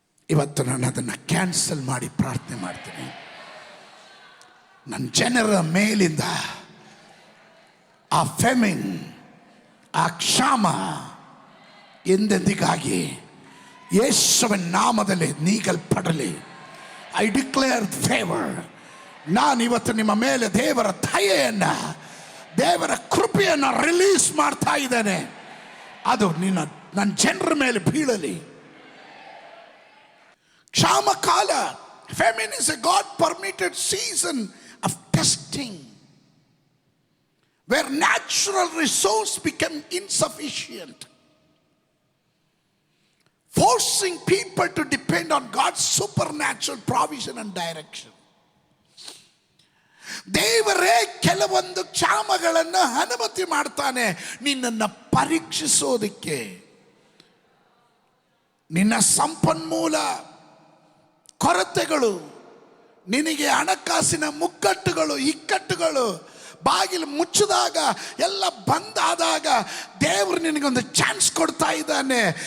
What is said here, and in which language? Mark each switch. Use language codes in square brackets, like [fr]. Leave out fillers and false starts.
[kn] ಇವತ್ತು ನಾನು ಅದನ್ನು ಕ್ಯಾನ್ಸಲ್ ಮಾಡಿ ಪ್ರಾರ್ಥನೆ ಮಾಡ್ತೀನಿ. ನನ್ನ ಜನರ ಮೇಲಿಂದ ಆ ಫೆಮಿನ್, ಆ ಕ್ಷಾಮ ಎಂದೆಂದಿಗಾಗಿ ಯೇಸುವಿನ ನಾಮದಲ್ಲಿ ನೀಗಲ್ಪಡಲಿ. [en] I declare favour. [kn] ನಾನು ಇವತ್ತು ನಿಮ್ಮ ಮೇಲೆ ದೇವರ ದಯೆಯನ್ನು, ದೇವರ ಕೃಪೆಯನ್ನು ರಿಲೀಸ್ ಮಾಡ್ತಾ ಇದ್ದೇನೆ. ಅದು ನನ್ನ ಜನರ ಮೇಲೆ ಬೀಳಲಿ. ಕ್ಷಾಮ ಕಾಲ, [en] famine is a God permitted season of testing where natural resource become insufficient, forcing people to depend on God's supernatural provision and direction. [kn] ದೇವರೇ ಕೆಲವೊಂದು ಕ್ಷಾಮಗಳನ್ನು ಅನುಮತಿ ಮಾಡ್ತಾನೆ ನಿನ್ನನ್ನು ಪರೀಕ್ಷಿಸೋದಕ್ಕೆ. ನಿನ್ನ ಸಂಪನ್ಮೂಲ ಕೊರತೆಗಳು, ನಿನಗೆ ಹಣಕಾಸಿನ ಮುಕ್ಕಟ್ಟುಗಳು, ಇಕ್ಕಟ್ಟುಗಳು, ಬಾಗಿಲು ಮುಚ್ಚಿದಾಗ, ಎಲ್ಲ ಬಂದಾದಾಗ ದೇವರು ನಿನಗೊಂದು ಚಾನ್ಸ್ ಕೊಡ್ತಾ ಇದ್ದಾನೆ.